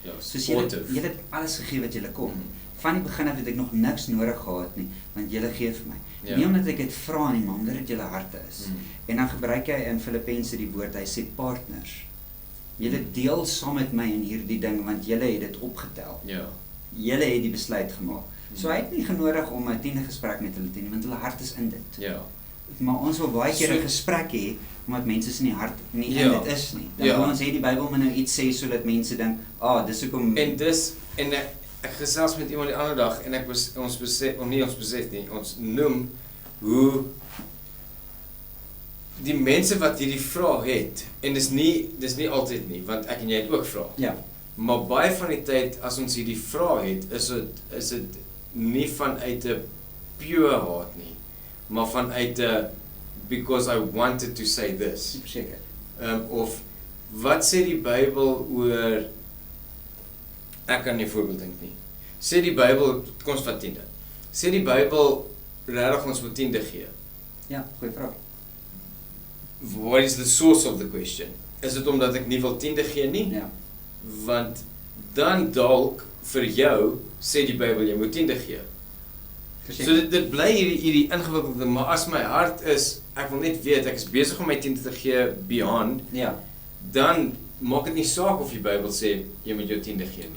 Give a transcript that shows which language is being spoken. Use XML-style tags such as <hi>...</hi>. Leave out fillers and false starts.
<af>Soos julle het alles gegee wat julle kon. Van die begin af het ek nog niks nodig gehad nie, want julle gee vir my. Nie omdat ek dit vra nie, maar omdat dit julle harte is. En dan gebruik hy in Filippense die woord, hy sê partners. Julle deel saam met my in hierdie ding, want julle het dit opgetel. Julle het die besluit gemaak. So hy het nie genodig om 'n 10de gesprek met hulle te hê, want hulle hart is in dit. Maar ons wil baie keer 'n gesprek hê, omdat mense in die hart nie in dit is nie. Dan wil ons hê die Bybel moet nou iets sê, sodat mense dink, dis hoekom... En ek gesels met iemand die ander dag, en ons besef nie, ons noem hoe die mense wat hierdie vraag het, en dis nie altyd nie, want ek en jy het ook vrae. Maar baie van die tyd, as ons hierdie vraag het, is dit nie vanuit 'n pure haat nie, maar vanuit 'n</af> <en>because I wanted to say this.</en> <af>Verseker. Of wat sê die Bybel oor, ek kan nie 'n voorbeeld dink nie. Sê die Bybel, kom ons vat 10de. Sê die Bybel regtig ons moet 10de gee? Ja, goeie vraag.</af> <en>What is the source of the question?</en> <af>Is dit omdat ek nie wil 10de gee nie? Want dan dalk vir jou sê die Bybel jy moet 10de gee. So dit bly hierdie ingewikkelde, maar as my hart is, ek wil net weet, ek is besig om my 10de te gee beyond, dan maak dit nie saak of die Bybel sê jy moet jou 10de gee nie.</af>